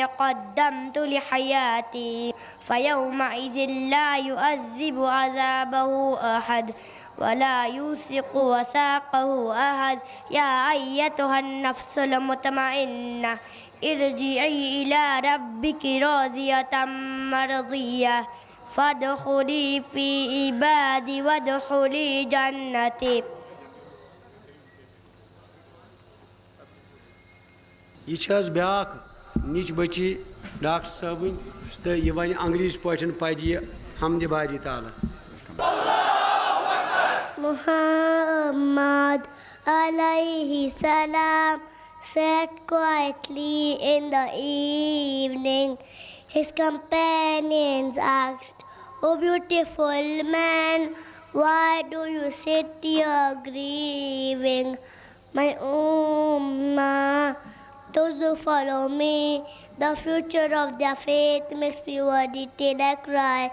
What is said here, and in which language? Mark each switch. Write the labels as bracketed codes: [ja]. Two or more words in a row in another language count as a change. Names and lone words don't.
[ar] قدمت لحياتي فيومئذ لا يعذب عذابه أحد ولا يوثق وثاقه أحد يا أيتها النفس المطمئنة ارجعي إلى ربك راضية مرضية فادخلي في عبادي وادخلي جنتي. [ks] یہ چھِ حظ بیٛاکھ نِچ بٔچی ڈاکٹر صٲبٕنۍ تہٕ یہِ وَنہِ انگریٖزۍ پٲٹھۍ پَرِ یہِ حمدِ باری تعالیٰ. [en] Muhammad [ar] عليه السلام [en] sat quietly in the evening. His companions asked, "O beautiful man, why do you sit here grieving?" My ummah, those who follow me, the future of their faith makes me worthy till I cry.